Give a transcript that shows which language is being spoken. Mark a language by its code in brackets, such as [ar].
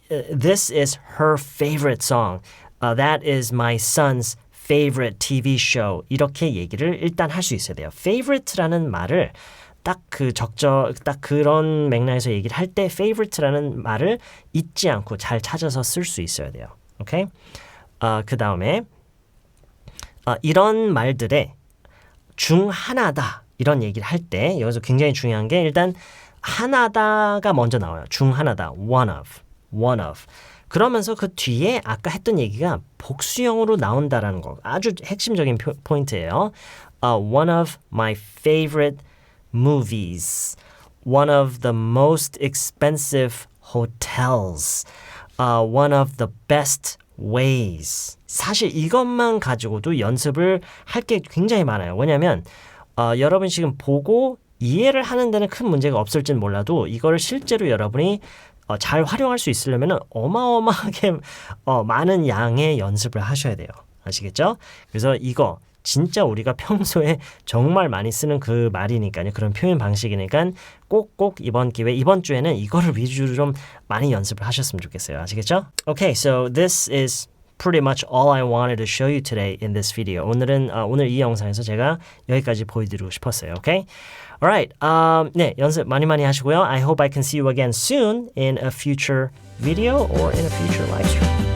[en] This is her favorite song. That is my son's favorite TV show. [ko] 이렇게 얘기를 일단 할 수 있어야 돼요. favorite라는 말을 딱 그런 맥락에서 얘기를 할 때 favorite라는 말을 잊지 않고 잘 찾아서 쓸 수 있어야 돼요. 오케이? 그 다음에 이런 말들의 중 하나다 이런 얘기를 할 때 여기서 굉장히 중요한 게 일단 하나다가 먼저 나와요. 중 하나다. one of. 그러면서 그 뒤에 아까 했던 얘기가 복수형으로 나온다라는 거 아주 핵심적인 포인트예요. [en] One of my favorite movies. One of the most expensive hotels. One of the best ways. [ko] 사실 이것만 가지고도 연습을 할 게 굉장히 많아요. 왜냐하면 여러분 지금 보고 이해를 하는 데는 큰 문제가 없을진 몰라도 이거를 실제로 여러분이 잘 활용할 수 있으려면 어마어마하게 많은 양의 연습을 하셔야 돼요. 아시겠죠? 그래서 이거 진짜 우리가 평소에 정말 많이 쓰는 그 말이니까요. 그런 표현 방식이니까 꼭 이번 주에는 이거를 위주로 좀 많이 연습을 하셨으면 좋겠어요. 아시겠죠? [en] Okay, so this is pretty much all I wanted to show you today in this video. [ko] 오늘 이 영상에서 제가 여기까지 보여드리고 싶었어요. [en] Okay? Alright, [ko] 네, 연습 많이 하시고요. [en] I hope I can see you again soon in a future video or in a future live stream.